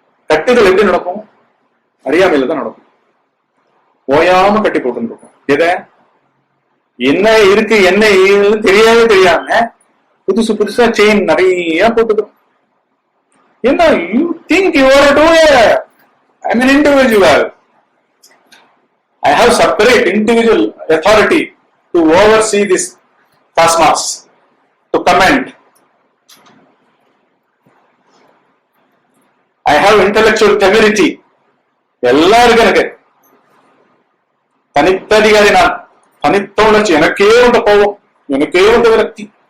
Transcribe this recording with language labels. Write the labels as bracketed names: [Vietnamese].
[Tamil] கட்டுதல் எப்படி நடக்கும்? அறியாமையில தான் நடக்கும். ஓயாம கட்டி போட்டு இருக்கும். எதை? என்ன இருக்கு என்ன தெரியாம புதுசு புதுசா செயின் நிறைய போட்டுக்கிறோம். [English] என்ன you think you are to I mean individual. I have separate individual authority to oversee this cosmos, to comment. I have intellectual temerity. [Tamil] எல்லாருக்கும் எனக்கு தனித்த அதிகாரி, நான் தனித்த உணர்ச்சி, எனக்கே உண்ட கோபம், எனக்கே உண்ட விரக்தி.